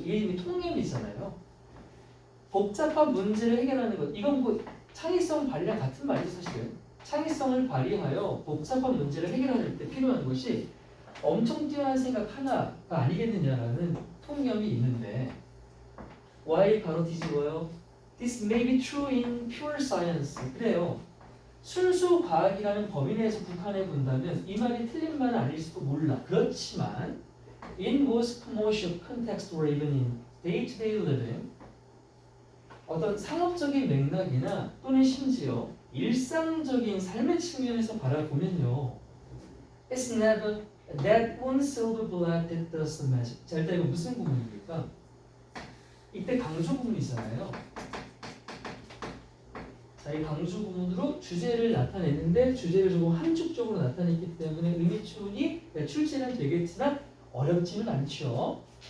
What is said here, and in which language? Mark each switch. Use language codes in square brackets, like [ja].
[ko] 이게 이미 통념이잖아요. 복잡한 문제를 해결하는 것. 이건 뭐 창의성 발휘랑 같은 말이죠, 사실은. 창의성을 발휘하여 복잡한 문제를 해결할 때 필요한 것이 엄청 뛰어난 생각 하나가 아니겠느냐라는 통념이 있는데 why 바로 뒤집어요? [en] This may be true in pure science. [ko] 그래요. 순수 과학이라는 범위 내에서 국한해 본다면 이 말이 틀린 말은 아닐 수도 몰라. 그렇지만 [en] in most commercial context or even in day-to-day living [ko] 어떤 상업적인 맥락이나 또는 심지어 일상적인 삶의 측면에서 바라보면요. [en] It's never that one silver bullet that does the magic. [ko] 자, 일단 이거 무슨 부분입니까? 이때 강조 부분이잖아요. 자, 이 강조 구문으로 주제를 나타내는데 주제를 조금 함축적으로 나타냈기 때문에 의미추론이 출제는 되겠지만 어렵지는 않죠.